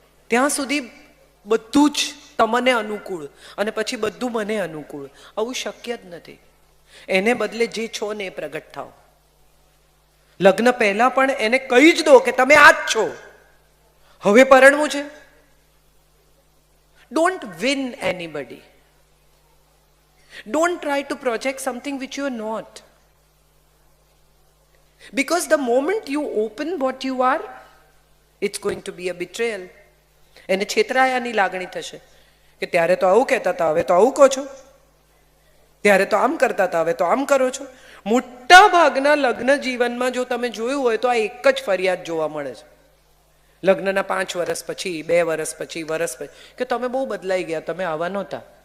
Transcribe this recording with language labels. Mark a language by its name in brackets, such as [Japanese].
[Gujarati] ત્યાં સુધી બધું જ તમને અનુકૂળ અને પછી બધું મને અનુકૂળ. આવું શક્ય જ નથી. એને બદલે જે છો ને એ પ્રગટ થાઓ. લગ્ન પહેલા પણ એને કહી જ દો કે તમે આ જ છો, હવે પરણવું છે. [English] Don't win anybody. Don't try to project something which you are not. Because the moment you open what you are, it's going to be a betrayal. [Gujarati] એને છેતરાયાની લાગણી થશે કે ત્યારે તો આવું કહેતા હતા, હવે તો આવું કહો છો, ત્યારે તો આમ કરતા હતા, હવે તો આમ કરો છો. મોટા ભાગના લગ્ન જીવનમાં જો તમે જોયું હોય તો આ એક જ ફરિયાદ જોવા મળે છે. લગ્નના 5 વર્ષ પછી, 2 વર્ષ પછી, વર્ષ પછી, કે તમે બહુ બદલાઈ ગયા, તમે આવા નહોતા.